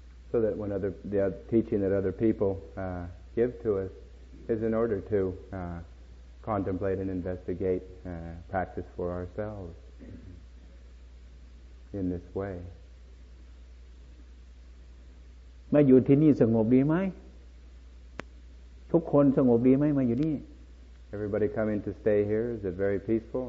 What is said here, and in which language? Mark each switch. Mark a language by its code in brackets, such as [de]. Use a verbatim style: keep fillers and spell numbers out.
[en] So that when other the teaching that other people uh, give to us is in order to uh, contemplate and investigate uh, practice for ourselves in this way. [th] มาอยู่ที่นี่สงบดีไหมทุกคนสงบดีไหมมาอยู่นี่ [en] Everybody coming to stay here, is it very peaceful?